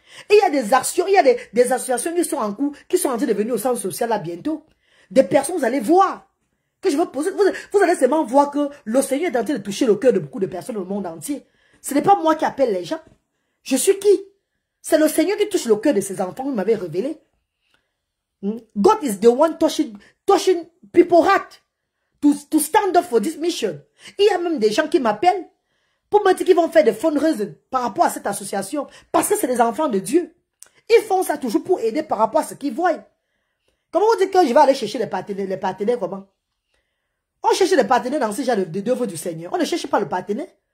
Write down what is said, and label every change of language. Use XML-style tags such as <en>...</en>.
<fr>Et il y a des actions, il y a des associations qui sont en cours, qui sont en train de venir au centre social là bientôt. Des personnes, vous allez voir. Que je veux poser, vous allez seulement voir que le Seigneur est en train de toucher le cœur de beaucoup de personnes au monde entier. Ce n'est pas moi qui appelle les gens. Je suis qui? C'est le Seigneur qui touche le cœur de ses enfants, il m'avait révélé.</fr> <en>God is the one touching people's heart to stand up for this mission.</en> <fr>Il y a même des gens qui m'appellent pour me dire qu'ils vont faire des fundraising par rapport à cette association. Parce que c'est des enfants de Dieu. Ils font ça toujours pour aider par rapport à ce qu'ils voient. Comment vous dites que je vais aller chercher les partenaires comment? On cherche les partenaires dans ces genre d'œuvres du Seigneur. On ne cherche pas le partenaire.</fr>